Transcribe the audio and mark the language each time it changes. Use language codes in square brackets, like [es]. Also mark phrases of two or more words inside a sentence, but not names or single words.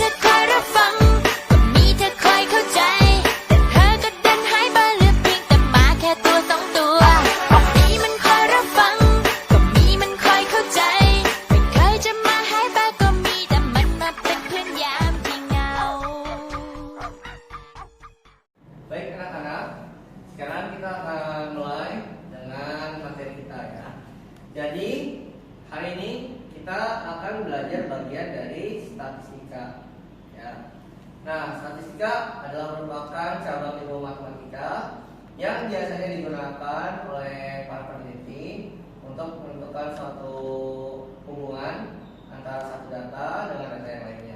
[th] อยรับฟังก็มีเธอคอยเข้าใจแต่เธอก็ดันหายไปเหลือเพียงแต่หมาแค่ตัวสองตัวก็มีมันคอยรับฟังก็มีมันคอยเข้าใจไม่เคยจะมาหายไปก็มีแต่มันมาเป็นเพื่อนยามที่เหงา [id] Baik anak-anak, sekarang kita akan mulai dengan materi kita ya. Jadi hari ini kita akan belajar bagian dari statistika ya. Nah, statistika adalah merupakan cabang ilmu matematika yang biasanya digunakan oleh para peneliti untuk menentukan suatu hubungan antara satu data dengan data yang lainnya.